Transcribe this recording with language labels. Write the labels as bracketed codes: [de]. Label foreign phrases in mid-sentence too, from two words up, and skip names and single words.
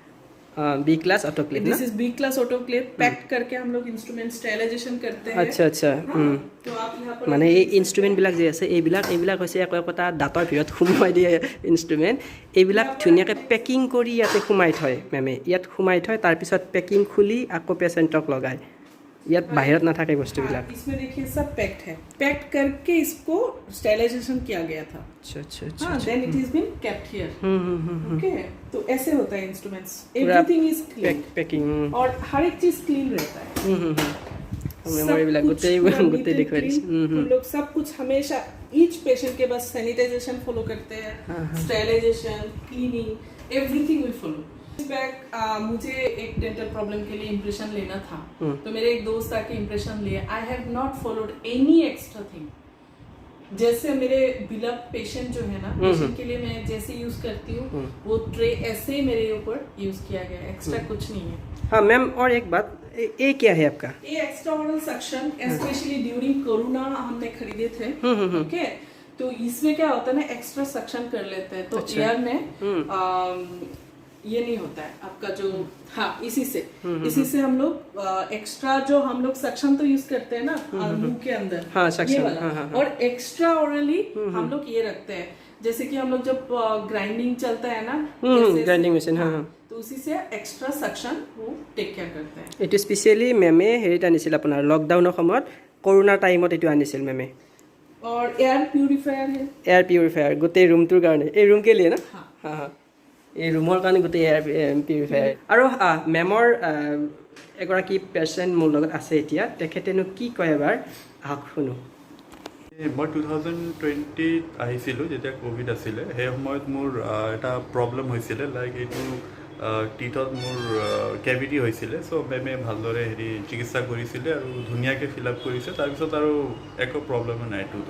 [en] B class autoclave This is B class autoclave packed [hi] करके हम लोग इंस्ट्रूमेंट स्टेरिलाइजेशन करते हैं अच्छा तो आप यहाँ पर [as] মানে এই ইনষ্ট্ৰুমেণ্ট বিলাক যে আছে এইবিলাক হৈছে একোটা দাঁতৰ ভিতৰত সোমাই দিয়ে ইনষ্ট্ৰুমেণ্ট এইবিলাক ধুনীয়াকৈ পেকিং কৰি ইয়াতে সোমাই থয় মেমে ইয়াত সোমাই থয় তাৰপিছত পেকিং খুলি আকৌ পেচেণ্টক লগায় ইয়াত বাহিৰত নাথাকে বস্তুবিলাক [hi] इसमें देखिए सब पैक्ड है पैक्ड करके इसको स्टेरिलाइजेशन किया गया था [as] আচ্ছা আচ্ছা আচ্ছা [en] हाँ then it is been kept here okay [hi] तो ऐसे होता है इंस्ट्रूमेंट्स पूरा [en] everything is clean [as] পেকিং [hi] और हर एक चीज क्लीन रहता है [as] মেমৰিবিলাক গোটেই গোটেই দেখুৱাই দিছে [hi] हम लोग सब कुछ हमेशा [en] each patient [hi] के बस सैनिटाइजेशन फॉलो करते हैं [en] sterilization cleaning everything we follow back [hi] मुझे एक डेंटल प्रॉब्लम के लिए इम्प्रेशन लेना था तो मेरे एक दोस्त आके इम्प्रेशन लिए [en] I have not followed any extra thing [hi] जैसे मेरे बिलव पेशेंट जो है ना पेशेंट के लिए मैं जैसे यूज करती हूँ वो ट्रे ऐसे ही मेरे ऊपर यूज किया गया एक्स्ट्रा कुछ नहीं है हाँ मैम और एक बात ये क्या है आपका ये [en] extra oral suction specially during Corona [hi] हमने खरीदे थे ओके तो इसमें क्या होता है ना एक्स्ट्रा सक्शन कर लेते हैं तो एयर में ये नहीं होता है आपका जो हाँ इसी से हम लोग एक्स्ट्रा जो हम लोग सक्शन तो यूज करते हैं ना मुंह के अंदर हाँ, ये सक्शन, वाला हाँ। और [en] extra orally [hi] हम लोग ये रखते हैं जैसे कि हम लोग जब ग्राइंडिंग चलता है ना [en] grinding machine हाँ [hi] तो उसी से एक्स्ट्रा सक्शन वो [en] take care [hi] करते हैं [as] এইটো স্পেচিয়েলি মেমে হেৰিত আনিছিল আপোনাৰ লকডাউনৰ সময়ত কৰোণাৰ টাইমত এইটো আনিছিল মেমে [hi] और [en] air purifier [hi] है [en] air purifier [as] গোটেই ৰুমটোৰ কাৰণে এই [hi] रूम के लिए ना [as] হা হা এই ৰুমৰ কাৰণে গোটেই [en] air purifier [as] আৰু মেমৰ এগৰাকী পেচেণ্ট মোৰ লগত আছে এতিয়া তেখেতেনো কি কয় এবাৰ আহক শুনো মই 2020 আহিছিলোঁ যেতিয়া কোভিড আছিলে সেই সময়ত মোৰ এটা প্ৰব্লেম হৈছিলে লাইক এইটো টিথত মোৰ কেভিটি হৈছিলে চ' মেমে ভালদৰে হেৰি চিকিৎসা কৰিছিলে আৰু ধুনীয়াকৈ [en] fill up [as] কৰিছে তাৰপিছত আৰু একো প্ৰব্লেমো নাই টুথত